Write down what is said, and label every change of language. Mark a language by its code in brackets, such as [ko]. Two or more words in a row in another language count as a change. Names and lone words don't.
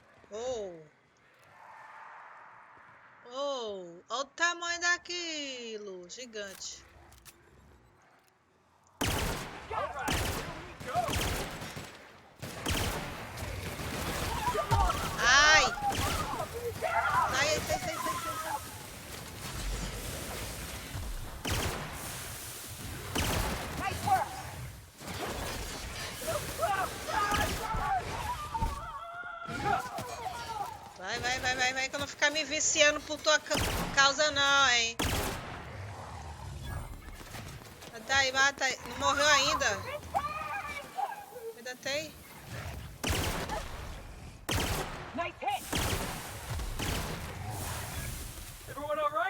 [pt] Oh! Oh! Olha o tamanho daquilo! Gigante. Ai! Sai, sai, sai, sai, sai, sai. Vai, vai, vai, vai, vai, que eu não ficar me viciando por tua causa não, hein? Mata aí, mata aí. Não morreu ainda? Ainda tem? [en] Nice hit! Everyone all right?